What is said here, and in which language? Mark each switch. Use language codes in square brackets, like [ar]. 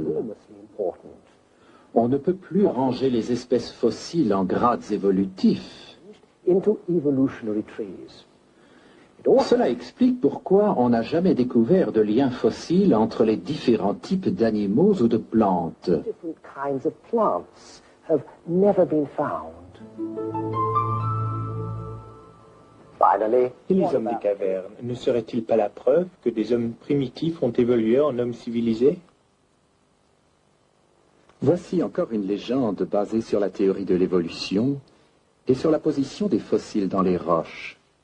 [en] Enormously important. [fr] On ne peut plus ranger les espèces fossiles en grades évolutifs. [en] Into evolutionary trees. It also [fr] Cela explique pourquoi on n'a jamais découvert de lien fossile entre les différents types d'animaux ou de plantes. [en] different kinds of plants have never been found. finally, [fr] Et les hommes des cavernes, ne seraient-ils pas la preuve que des hommes primitifs ont évolué en hommes civilisés? Voici encore une légende basée sur la théorie de l'évolution et sur la position des fossiles dans les roches.